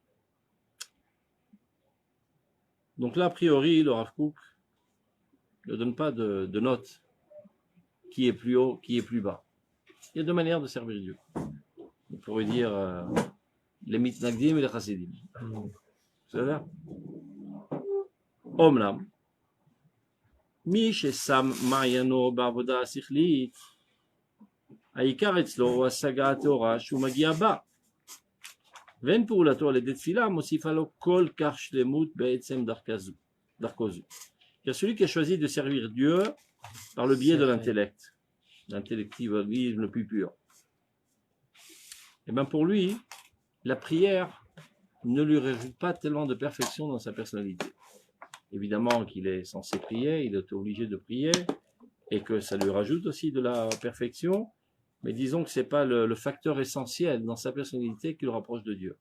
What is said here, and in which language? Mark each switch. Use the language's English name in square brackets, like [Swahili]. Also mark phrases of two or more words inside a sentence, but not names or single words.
[French] Donc là, a priori, le Rav Kook ne donne pas de note qui est plus haut, qui est plus bas. Il y a deux manières de servir Dieu. On pourrait dire les mitnagdim et les chassidim. C'est-à-dire, [Hebrew] אומנם, מי ששם מעיינו בעבודה השכלית, העיקר אצלו הוא השגה הטהורה שהוא מגיע בה. ואין פעולתו על ידי תפילה מוסיפה לו כל כך שלמות בעצם דרכו זו. [French] Car celui qui a choisi de servir Dieu par le biais de l'intellect, l'intellectualisme le plus pur, et bien pour lui, la prière ne lui rajoute pas tellement de perfection dans sa personnalité. évidemment qu'il est censé prier, il est obligé de prier, et que ça lui rajoute aussi de la perfection, mais disons que c'est pas le facteur essentiel dans sa personnalité qui le rapproche de Dieu.